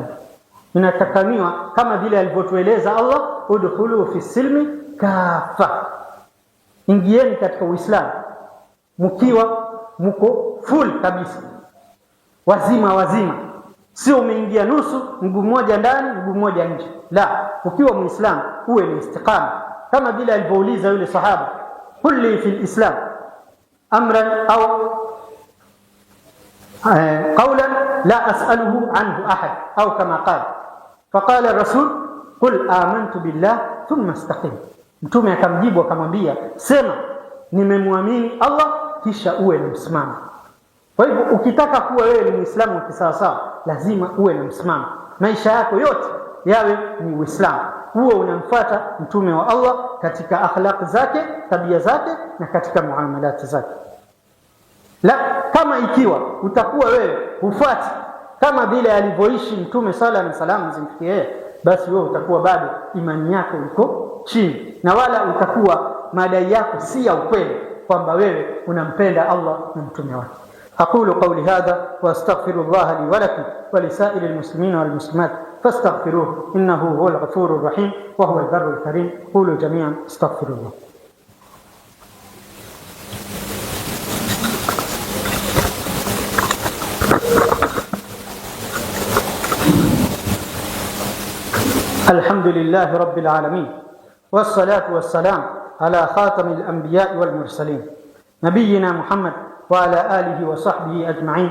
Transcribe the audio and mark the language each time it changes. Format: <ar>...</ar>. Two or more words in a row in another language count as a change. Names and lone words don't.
<sw>Inatakaniwa kama vile alivyotueleza Allah,</sw> <ar>ادخلوا في السلم كافة,</ar> <sw>ingieni katika Uislamu mkiwa mko full kabisa, wazima wazima, sio umeingia nusu, mguu mmoja ndani mguu mmoja nje. La, ukiwa Muislamu uwe ni istiqama, kama vile alivyouliza yule sahaba,</sw> <ar>قل لي في الإسلام أمرا أو قولا لا أسأله عنه أحد أو كما قال فقال رسول قل آمنت بالله ثم استقم.</ar> <sw>Mtume akamjibu akamwambia, sema nimemwamini Allah kisha uwe na msimamo. Kwa hivyo ukitaka kuwa wewe ni Muislamu wa kisawasawa, lazima uwe na msimamo, maisha yako yote yawe ni Uislamu, uwe unamfuata mtume wa Allah katika akhlaq zake, tabia zake, na katika muamalati zake. La, kama ikiwa utakuwa wewe hufuati kama vile alivyoishi mtume sala na salamu zimfikie yeye, basi wewe utakuwa bado imani yako iko chini, na wala utakuwa madai yako si ya ukweli kwamba wewe unampenda Allah na mtume wake.</sw> <ar>أقول قولي هذا وأستغفر الله لي ولكم ولسائر المسلمين والمسلمات فاستغفروه إنه هو الغفور الرحيم وهو البر الكريم. قولوا جميعا استغفر الله. الحمد لله رب العالمين، والصلاة والسلام على خاتم الأنبياء والمرسلين نبينا محمد وعلى آله وصحبه أجمعين.</ar>